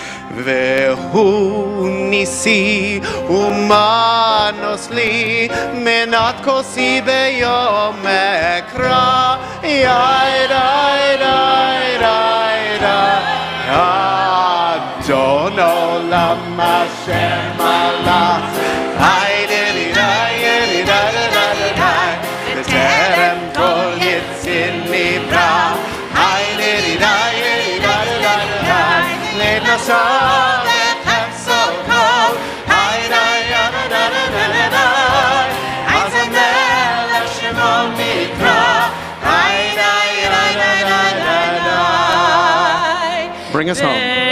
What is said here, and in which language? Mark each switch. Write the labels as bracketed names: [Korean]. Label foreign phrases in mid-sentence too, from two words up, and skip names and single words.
[Hebrew] והוא ניסי ומנוס לי מנת כוסי ביום אקרא יאי די די די די אדון עולם אשר מלך היידי די די די די בטרם כל יציר נברא היידי די די די לעת נעשה בחפצו כל היידי די די אז המלך שמו נקרא היידי די די. [English] Bring us home.